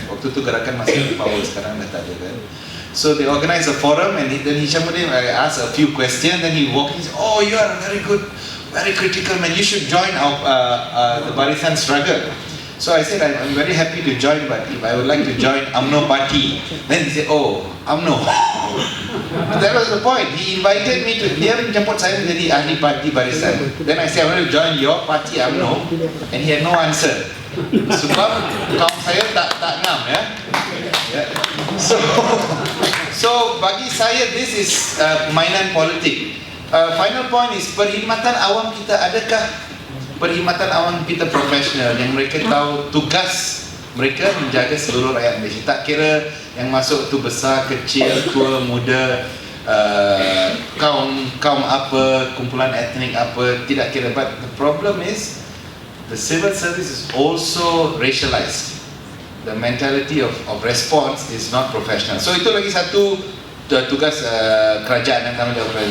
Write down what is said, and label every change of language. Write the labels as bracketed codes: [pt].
[ms] Waktu tu gerakan masih ada power, sekarang dah tak ada kan. [en] So they organized a forum, and then Hishamuddin, I asked a few questions, then he walked in, oh, you are very good, very critical man, you should join the Barisan struggle. So I said, I'm very happy to join, but if I would like to join UMNO party. Then he said, oh, UMNO. That was the point. He invited me to, [ms] dia menjemput saya menjadi ahli parti Barisan. [en] Then I said, I want to join your party UMNO, and he had no answer. [ms] Sebab kaum saya tak ngam, ya. So bagi saya, [en] this is [ms] mainan politik. Final point is, perkhidmatan awam kita, adakah perkhidmatan awam kita profesional yang mereka tahu tugas mereka menjaga seluruh rakyat Malaysia, tak kira yang masuk tu besar, kecil, tua, muda, kaum apa, kumpulan etnik apa, tidak kira. [en] But the problem is the civil service is also racialized. The mentality of response is not professional. [ms] So itu lagi satu tugas kerajaan yang kami lakukan.